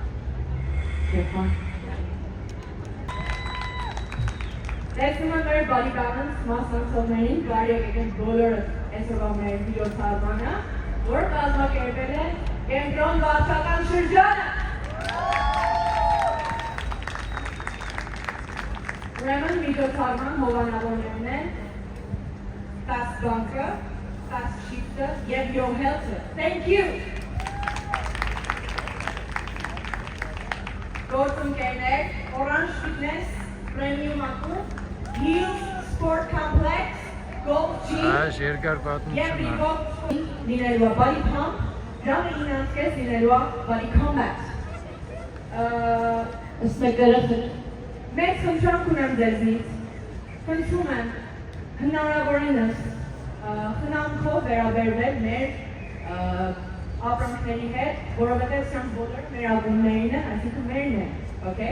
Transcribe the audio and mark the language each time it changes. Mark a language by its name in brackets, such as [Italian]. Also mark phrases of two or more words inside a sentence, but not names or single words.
[Armenian] Տեսնում եմ մեր body balance մասնակցողներին կարելի է եկել բոլորը այսօրվա մեր վիդեոթաղմանը, որ կազմակերպել է Կենտրոն վարչական շրջանը։ Ուրեմն վիդեոթաղման հովանավորներն են Fast Bunker, Fast Shifter, եւ Your Health. [English] Thank you. [Armenian] Գործընկերներ, Orange Fitness, Premium Active, Hills Sport Complex, Golf Gym, Այս երկար պատմություն է։ լինելու է Body Pump, ժամը 9:30 լինելու է Body Combat։ Մեծ խնդրանք ունեմ ձեզնից, խնդրում եմ հնարավորինս խնամքով վերաբերվել մեր ապրանքների հետ, որովհետև սրանք բոլորը մեր ակումբներին են, այսինքն մերն են, okay?